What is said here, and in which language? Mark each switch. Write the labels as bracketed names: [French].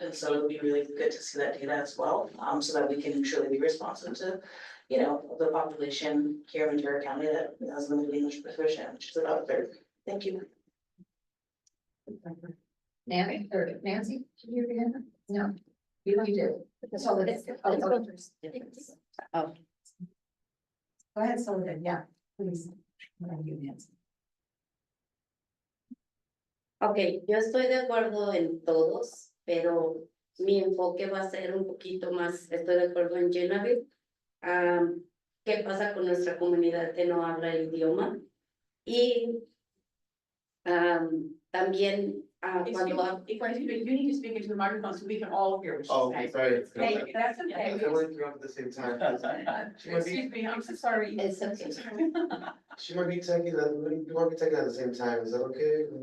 [English] And so it'll be really good to see that data as well, so that we can truly be responsive to, the population here in Ventura County that has limited English proficient, which is about a third. Thank you. Nancy, can you hear me? No, you do. That's all it is. Oh. Go ahead, Sullivan, yeah, please. You, Nancy. [Spanish] Ok, yo estoy de acuerdo en todos, pero mi enfoque va a ser un poquito más, estoy de acuerdo en Genevieve. ¿Qué pasa con nuestra comunidad que no habla el idioma? Y también cuando... [English] You need to speak into the microphone so we can all hear what Oh, she's saying. sorry. Hey, that's okay. I went through at the same time. Excuse me, I'm so sorry. It's okay. She might be taking that, you might be taking at the same time, is that okay?